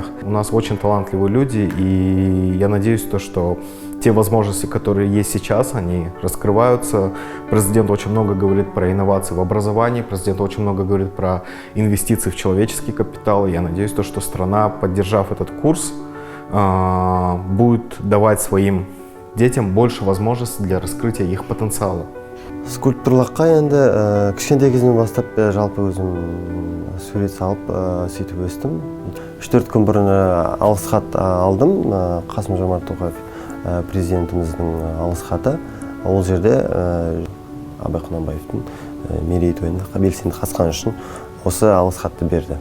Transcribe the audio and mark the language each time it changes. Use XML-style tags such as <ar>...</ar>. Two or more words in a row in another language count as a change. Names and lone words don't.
<ru>У нас очень талантливые люди, и я надеюсь, что те возможности, которые есть сейчас, они раскрываются. Президент очень много говорит про инновации в образовании, президент очень много говорит про инвестиции в человеческий капитал. Я надеюсь, что страна, поддержав этот курс, будет давать своим детям больше возможностей для раскрытия их потенциала.</ru> <kk>Скульптурлыққа енді кішкентай кезімнен бастап жалпы өзім сурет салып сөйтіп өстім. 3-4 күн бұрын алғыс хат алдым. Қасым-Жомарт Тоқаев президентіміздің алғыс хаты. Ол жерде Абай Құнанбаевтың мерейтойына белсенді қатысқаны үшін осы алғыс хатты берді.</kk>